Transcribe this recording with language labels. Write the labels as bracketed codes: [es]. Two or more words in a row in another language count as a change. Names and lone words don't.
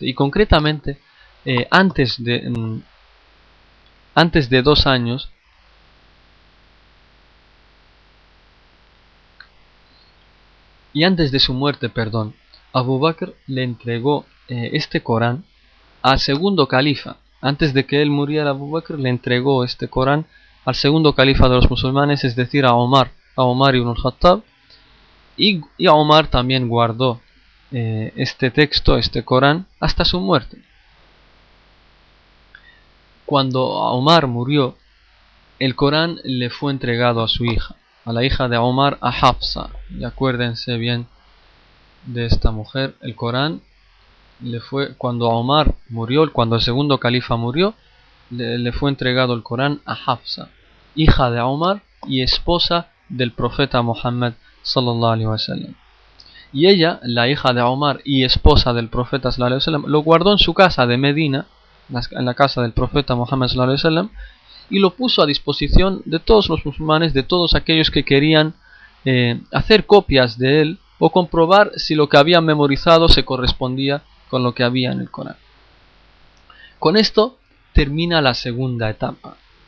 [es] Y concretamente, antes de 2 años, y antes de su muerte, perdón, Abu Bakr le entregó este Corán al segundo califa. Antes de que él muriera, Abu Bakr le entregó este Corán al segundo califa de los musulmanes, es decir, a Omar ibn al-Khattab, y Omar también guardó este texto, este Corán, hasta su muerte. Cuando Omar murió, el Corán le fue entregado a su hija, a la hija de Omar, a Hafsa. Y acuérdense bien de esta mujer. El Corán cuando Omar murió, cuando el segundo califa murió, le fue entregado el Corán a Hafsa, hija de Omar y esposa del profeta Muhammad [ar] صلى الله عليه وسلم. [es] Y ella, la hija de Omar y esposa del profeta [ar] صلى الله عليه وسلم, [es] lo guardó en su casa de Medina, en la casa del profeta Muhammad [ar] صلى الله عليه وسلم, [es] y lo puso a disposición de todos los musulmanes, de todos aquellos que querían hacer copias de él o comprobar si lo que habían memorizado se correspondía con lo que había en el Corán. Con esto termina la segunda etapa.